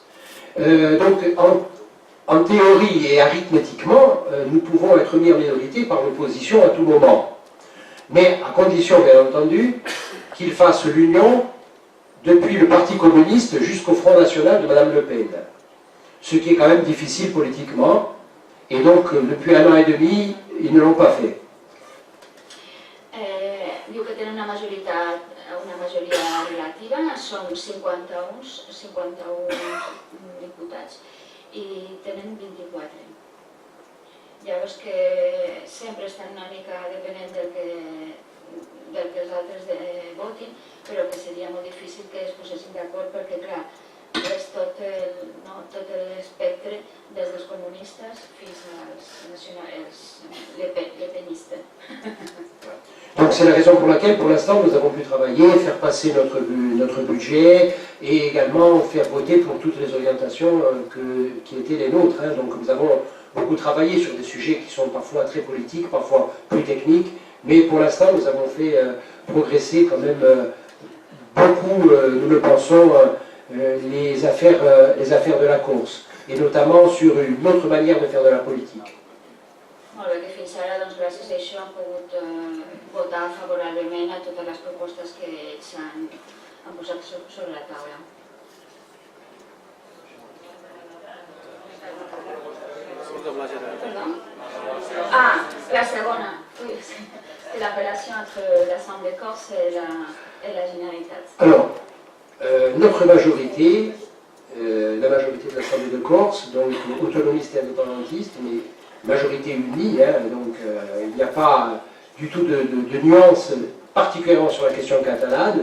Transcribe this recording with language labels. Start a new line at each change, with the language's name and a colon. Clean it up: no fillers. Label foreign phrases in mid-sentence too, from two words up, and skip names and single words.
French: En théorie et arithmétiquement, nous pouvons être mis en minorité par l'opposition à tout moment. Mais à condition, bien entendu, qu'ils fassent l'union depuis le Parti communiste jusqu'au Front National de Mme Le Pen. Ce qui est quand même difficile politiquement. Et donc, depuis 1 an et demi, ils ne l'ont pas fait.
Catalan: Diu que tenen una majoria relativa, són 51 diputats i tenen 24. Llavors que sempre estan una mica depenent del que els altres votin, però que seria molt difícil que es posessin d'acord perquè, clar, és tot l'espectre des dels comunistes fins als lepenistes.
French: Donc c'est la raison pour laquelle, pour l'instant, nous avons pu travailler, faire passer notre budget et également faire voter pour toutes les orientations qui étaient les nôtres. Donc nous avons beaucoup travaillé sur des sujets qui sont parfois très politiques, parfois plus techniques, mais pour l'instant, nous avons fait progresser quand même beaucoup, nous le pensons, les affaires de la course, et notamment sur une autre manière de faire de la politique.
Catalan: Molt bé, que fins ara, doncs, gràcies a això, han pogut votar favorablement a totes les propostes que ells han posat sobre la taula. Pardon? Ah, la segona.
French: Oui, c'est la relation entre l'Assemblée corse et la Généralitat. Alors, notre majorité, la majorité de l'Assemblée de Corse, donc autonomiste et indépendantiste, mais majorité unie, donc il n'y a pas du tout de nuance, particulièrement sur la question catalane.